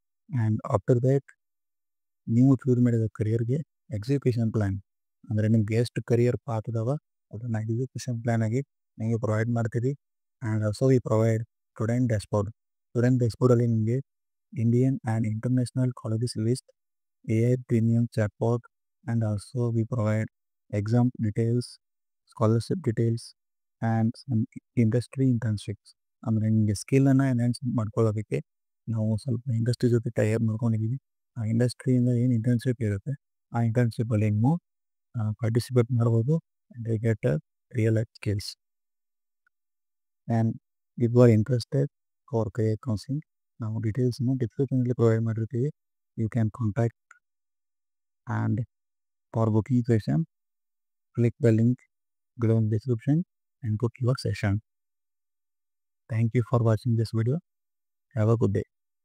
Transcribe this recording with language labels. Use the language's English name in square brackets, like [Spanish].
[English] and after that [Kannada] ನೀವು choose ಮಾಡಿದ ಕರಿಯರ್ಗೆ execution plan, ಅಂದರೆ ನಿಮ್ಗೆ ಎಷ್ಟು ಕರಿಯರ್ ಪಾತ್ ಅದಾವ ಅದನ್ನು ಎಕ್ಸಿಕ್ಯೂಷನ್ ಪ್ಲ್ಯಾನ್ ಆಗಿ ನಿಮಗೆ ಪ್ರೊವೈಡ್ ಮಾಡ್ತೀವಿ. [English] And also we provide student dashboard. Student ಡ್ಯಾಶ್ಬೋರ್ಡಲ್ಲಿ ನಿಮಗೆ Indian and international colleges list, AI premium chatbot, and also we provide exam details, scholarship details, and some industry internships. [Kannada] ಅಂದರೆ ನಿಮಗೆ ಸ್ಕಿಲ್ಲನ್ನು enhance ಮಾಡ್ಕೊಳ್ಳೋದಕ್ಕೆ ನಾವು ಸ್ವಲ್ಪ industry ಜೊತೆ ಟೈ ಅಪ್ ಮಾಡ್ಕೊಂಡಿದ್ದೀವಿ. ಆ ಇಂಡಸ್ಟ್ರಿಯಿಂದ ಏನು ಇಂಟರ್ನ್ಶಿಪ್ ಇರುತ್ತೆ ಆ ಇಂಟರ್ನ್ಶಿಪ್ಪಲ್ಲಿ ನೀವು ಪಾರ್ಟಿಸಿಪೇಟ್ ಮಾಡ್ಬೋದು [English] They get real life skills. And if you are interested for career counselling [Kannada] ನಾವು ಡೀಟೇಲ್ಸನ್ನು ಡಿಸ್ಕ್ರಿಪ್ಷನಲ್ಲಿ ಪ್ರೊವೈಡ್ ಮಾಡಿರ್ತೀವಿ. [English] You can contact and for booking session click the link below in the description and book your session. Thank you for watching this video. Have a good day.